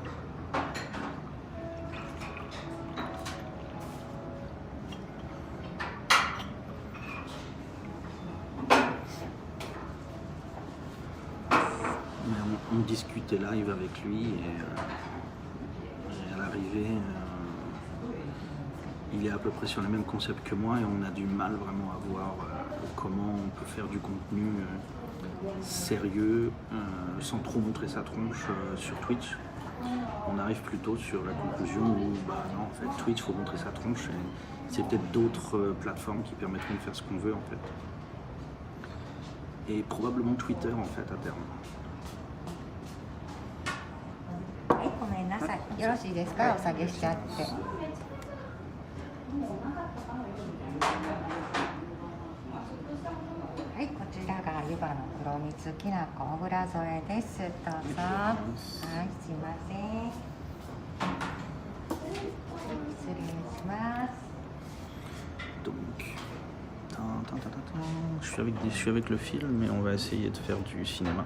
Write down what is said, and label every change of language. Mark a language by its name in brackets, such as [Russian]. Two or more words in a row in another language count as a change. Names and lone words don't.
[French] On discutait live avec lui et à l'arrivée, il est à peu près sur les mêmes concepts que moi et on a du mal vraiment à voir comment on peut faire du contenu sérieux sans trop montrer sa tronche sur Twitch. On arrive plutôt sur la conclusion où non, en fait Twitch faut montrer sa tronche et c'est peut-être d'autres plateformes qui permettront de faire ce qu'on veut en fait. Et probablement Twitter en fait à terme. [Japanese] ごめんなさい。よろしいですか？お下げしちゃって。はい、こちらが湯葉の黒蜜きなこ小倉添えです。どうぞ。はい、すいません。失礼します。 [French] Donc, je suis avec le film, mais on va essayer de faire du cinéma.